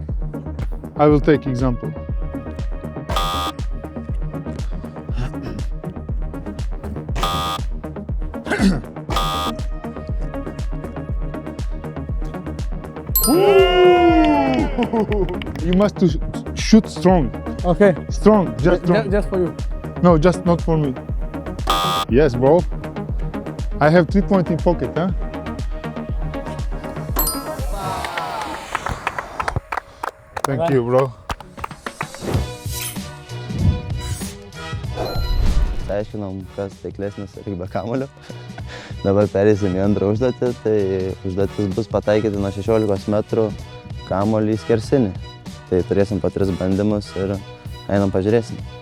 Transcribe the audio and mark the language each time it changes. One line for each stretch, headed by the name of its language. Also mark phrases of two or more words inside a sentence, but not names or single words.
English: I will take example. You must shoot strong. Okay. Strong, just strong. Just for you. No, just not for me. Yes, bro. I have 3 points in pocket, huh? Thank you, bro.
Lithuanian: Aiškinom, kas taiklesnis regbio kamuolio. Dabar perėsim į antrą užduotį, tai užduotis bus pataikyti nuo 16 metrų kamuolį į skersinį. Tai turėsim po 3 bandymus ir einam pažiūrėsim.